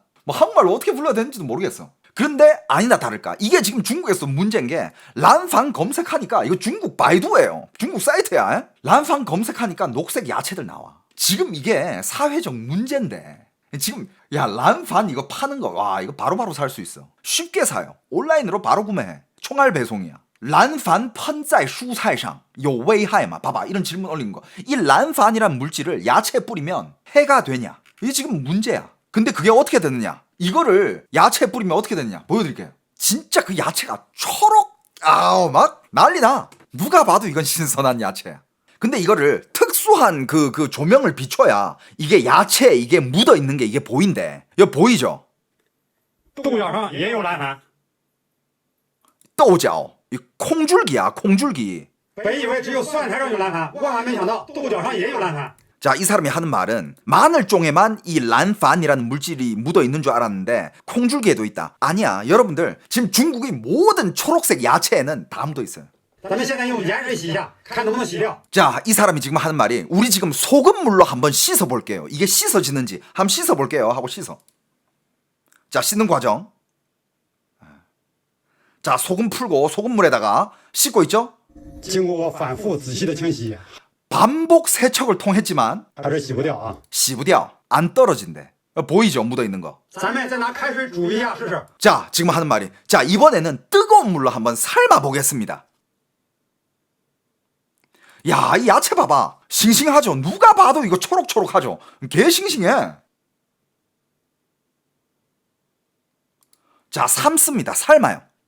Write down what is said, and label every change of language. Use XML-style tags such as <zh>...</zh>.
<ko>뭐 한국말로 어떻게 불러야 되는지도 모르겠어. 그런데 아니나 다를까 이게 지금 중국에서 문제인 게 란팡 검색하니까 이거 중국 바이두예요. 중국 사이트야. 에? 란팡 검색하니까 녹색 야채들 나와. 지금 이게 사회적 문제인데 지금 야 란판 이거 파는 거 와 이거 바로바로 살 수 있어. 쉽게 사요. 온라인으로 바로 구매해. 총알 배송이야.</ko> <zh>란판 펀在 蔬菜上有危害吗?</zh> <ko>봐봐 이런 질문 올린 거. 이 란판이란 물질을 야채에 뿌리면 해가 되냐? 이게 지금 문제야. 근데 그게 어떻게 되느냐? 이거를 야채에 뿌리면 어떻게 되느냐? 보여드릴게요. 진짜 그 야채가 초록 아우 막 난리나. 누가 봐도 이건 신선한 야채야. 근데 이거를 특수한 그 조명을 비춰야 이게 야채에 이게 묻어 있는 게 이게 보인대. 이거 보이죠?</ko> <zh>豆角上也有蓝盘，</zh> <ko>豆角 이 콩줄기야 콩줄기.</ko> <zh>本以为只有蒜苔上有蓝盘，万万没想到豆角上也有蓝盘。</zh> <ko>자, 이 사람이 하는 말은 마늘종에만 이 란판이라는 물질이 묻어 있는 줄 알았는데 콩줄기에도 있다. 아니야, 여러분들 지금 중국의 모든 초록색 야채에는 다 묻어 있어요.</ko> <zh>咱们现在用盐水洗一下，看能不能洗掉。</zh> <ko>자, 이 사람이 지금 하는 말이 우리 지금 소금물로 한번 씻어 볼게요. 이게 씻어지는지 한번 씻어 볼게요 하고 씻어. 자, 씻는 과정. 자, 소금 풀고 소금물에다가 씻고 있죠?</ko> <zh>经过我反复仔细的清洗，</zh> <ko>반복 세척을 통했지만</ko> <zh>还是洗不掉啊。</zh> <ko>씹으려 안 떨어진대. 보이죠? 묻어 있는 거.</ko> <zh>咱们再拿开水煮一下试试。</zh> <ko>자, 지금 하는 말이 자, 이번에는 뜨거운 물로 한번 삶아 보겠습니다. 야, 이 야채 봐봐. 싱싱하죠? 누가 봐도 이거 초록초록하죠? 개 싱싱해. 자, 삶습니다. 삶아요.</ko>